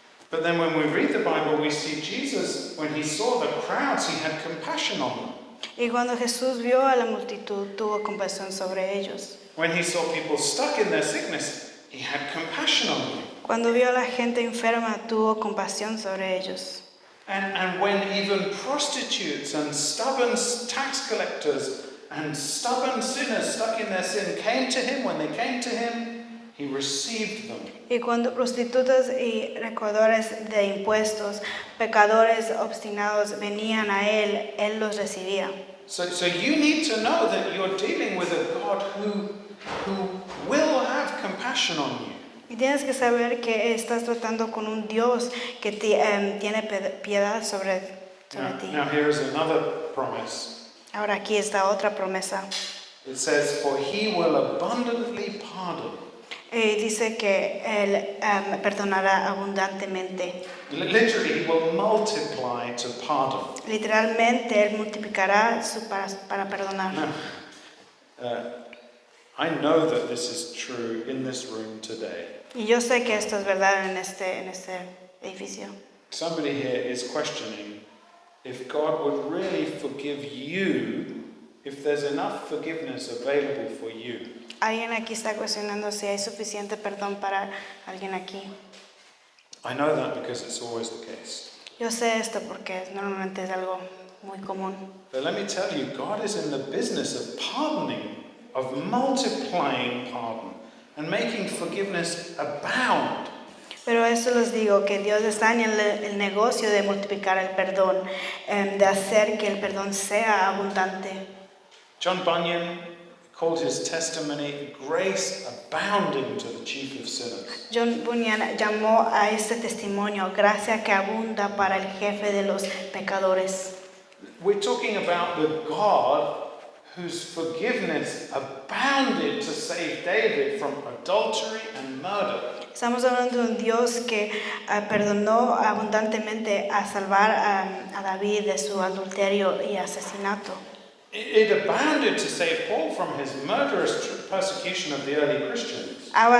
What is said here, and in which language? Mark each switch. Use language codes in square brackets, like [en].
[en] But then when we read the Bible, we see Jesus, when he saw the crowds, he had compassion on them. [es] Y cuando Jesús vio a la multitud, tuvo compasión sobre ellos. [en] When he saw people stuck in their sickness, he had compassion on them. [es] Cuando vio a la gente enferma, tuvo compasión sobre ellos. [en] And when even prostitutes and stubborn tax collectors and stubborn sinners stuck in their sin came to him, when they came to him, he received them. [es] Y cuando prostitutas y recaudadores de impuestos, pecadores obstinados venían a él, él los recibía. [en] So you need to know that you're dealing with a God who will have compassion on you. [es] Y tienes que saber que estás tratando con un Dios que tiene piedad sobre ti. [en] Now here is another promise. [es] Ahora aquí está otra promesa. [en] It says, for he will abundantly pardon. [es] Dice que él perdonará abundantemente. [en] Literally, he will multiply to pardon. [es] Literalmente él multiplicará para perdonar. [en] Now, I know that this is true in this room today. [es] Y yo sé que esto es verdad en este edificio. [en] Somebody here is questioning if God would really forgive you if there's enough forgiveness available for you. [es] Alguien aquí está cuestionando si hay suficiente perdón para alguien aquí. [en] I know that because it's always the case. [es] Yo sé esto porque normalmente es algo muy común. [en] But let me tell you, God is in the business of pardoning, of multiplying pardon, and making forgiveness abound. [es] Pero eso les digo, que Dios está en el negocio de multiplicar el perdón, de hacer que el perdón sea abundante. [en] John Bunyan called his testimony grace abounding to the chief of sinners. [es] John Bunyan llamó a este testimonio gracia que abunda para el jefe de los pecadores. [en] We're talking about the God whose forgiveness abounded to save David from adultery and murder. [es] Estamos hablando de un Dios que perdonó abundantemente a salvar a David de su adulterio y asesinato. [en] It abounded to save Paul from his murderous persecution of the early Christians.